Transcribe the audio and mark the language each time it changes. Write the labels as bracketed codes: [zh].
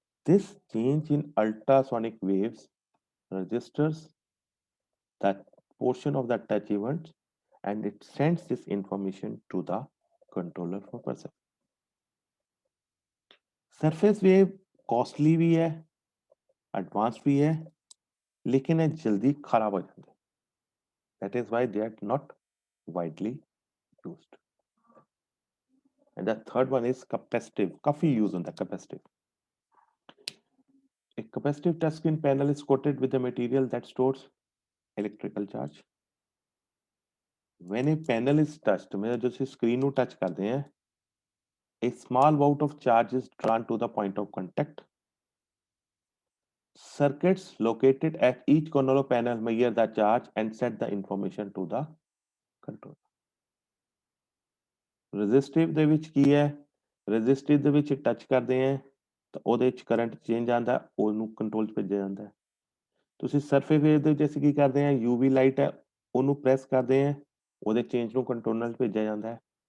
[en] This change in ultrasonic waves registers that portion of the touch event and it sends this information to the controller for processing। [hi] Surface wave costly भी है, advance भी है, लेकिन ये जल्दी खराब हो जाते हैं। [en] That is why they are not widely used। And the third one is capacitive। [hi] काफी use होता है capacitive। [en] A capacitive touchscreen panel is coated with a material that stores electrical charge। When a panel is touched, [hi] मतलब जो screen को touch करते हैं, [en] a small amount of charge is drawn to the point of contact। Circuits located at each corner of panel measure the charge and set the information to the controller। [pa] resistive ਦੇ ਵਿੱਚ ਕੀ ਹੈ? resistive ਦੇ ਵਿੱਚ touch ਕਰਦੇ ਹੈ ਤਾਂ ਉਹਦੇ ਵਿੱਚ ਕਰੰਟ ਚੇਂਜ ਆਉਂਦਾ, ਉਹਨੂੰ ਕੰਟਰੋਲ 'ਚ ਭੇਜਿਆ ਜਾਂਦਾ ਹੈ। ਤੁਸੀਂ ਸਰਫੇਸ ਵੇਵ ਦੇ ਵਿੱਚ ਅਸੀਂ ਕੀ ਕਰਦੇ ਹਾਂ? UV ਲਾਈਟ ਹੈ ਉਹਨੂੰ ਪ੍ਰੈਸ ਕਰਦੇ ਹੈ, ਉਹਦੇ ਚੇਂਜ ਨੂੰ ਕੰਟਰੋਲਰ 'ਚ ਭੇਜਿਆ ਜਾਂਦਾ ਹੈ।